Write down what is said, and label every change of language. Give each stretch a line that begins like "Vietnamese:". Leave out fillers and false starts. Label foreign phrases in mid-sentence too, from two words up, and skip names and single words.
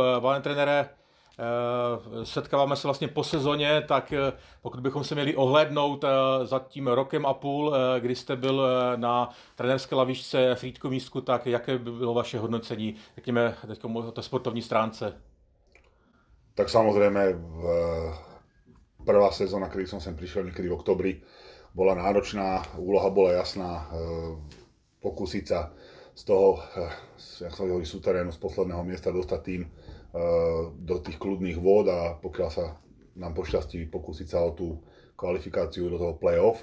Czech: Pane trenére, setkáváme se vlastně po sezóně, tak pokud bychom se měli ohlédnout za tím rokem a půl, kdy jste byl na trenérské lavičce Frýdkomístku, tak jaké by bylo vaše hodnocení, řekněme, teď o té sportovní stránce?
Slovak: Tak samozrejme, prvá sezóna, kedy som sem prišiel niekedy v oktobri, bola náročná, úloha bola jasná, pokúsiť sa z toho, jak sa hovorí, súterénu, z posledného miesta dostať tým do tých kľudných vôd a pokiaľ sa nám pošťastí pokúsiť sa o tú kvalifikáciu do toho play-off.